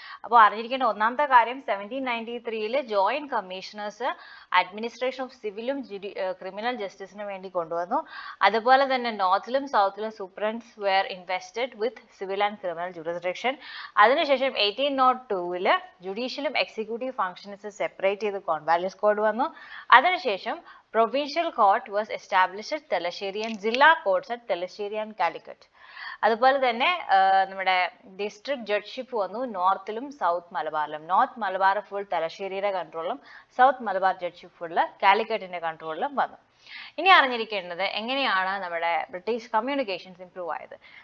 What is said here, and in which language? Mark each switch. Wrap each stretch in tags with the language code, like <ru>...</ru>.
<ml>അപ്പോൾ അറിഞ്ഞിരിക്കേണ്ട ഒന്നാമത്തെ കാര്യം 1793 joint commissioners administration of സിവിലും criminal ജസ്റ്റിസിന് വേണ്ടി കൊണ്ടുവന്നു. അതുപോലെ തന്നെ നോർത്തിലും സൗത്തിലും</ml> <en>Superintendents were invested with civil and criminal jurisdiction.</en> <ml>അതിനുശേഷം 1802 ജുഡീഷ്യലും എക്സിക്യൂട്ടീവ് ഫങ്ഷൻസ് സെപ്പറേറ്റ് ചെയ്ത് കോൺവാലിസ് കോഡ് വന്നു. അതിനുശേഷം</ml> <en>Provincial court was established at Talasheri and Zilla courts at Talasheri and Calicut.</en> <ml>അതുപോലെ തന്നെ നമ്മുടെ ഡിസ്ട്രിക്ട് ജഡ്ഷിപ്പ് വന്നു നോർത്തിലും south മലബാറിലും. North Malabar full തലശ്ശേരിയുടെ കൺട്രോളിലും south Malabar ജഡ്ഷിപ്പ് full കാലിക്കറ്റിന്റെ കൺട്രോളിലും വന്നു. ഇനി അറിഞ്ഞിരിക്കേണ്ടത് എങ്ങനെയാണ് നമ്മുടെ ബ്രിട്ടീഷ് കമ്മ്യൂണിക്കേഷൻസ് ഇംപ്രൂവ് ആയത്.</ml>